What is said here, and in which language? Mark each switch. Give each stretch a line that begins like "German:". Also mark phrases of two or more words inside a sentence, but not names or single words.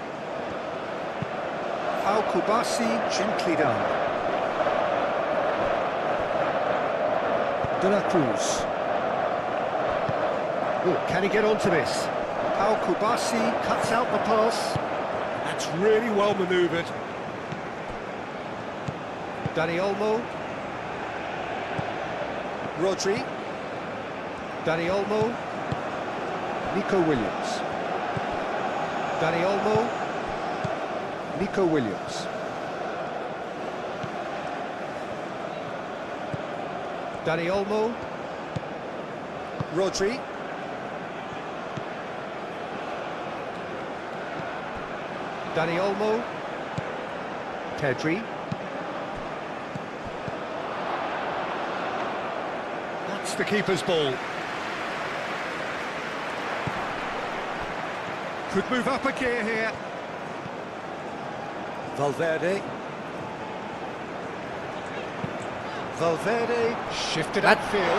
English: Pau Kubasi, gently done. De La Cruz. Oh, can he get onto this? Pau Kubasi cuts out the pass. That's really well manoeuvred. Dani Olmo. Rodri. Dani Olmo. Nico Williams. Dani Olmo. Nico Williams. Dani Olmo. Rodri. Dani Olmo. Pedri. That's the keeper's ball. Could move up a gear here. Valverde. Valverde shifted upfield.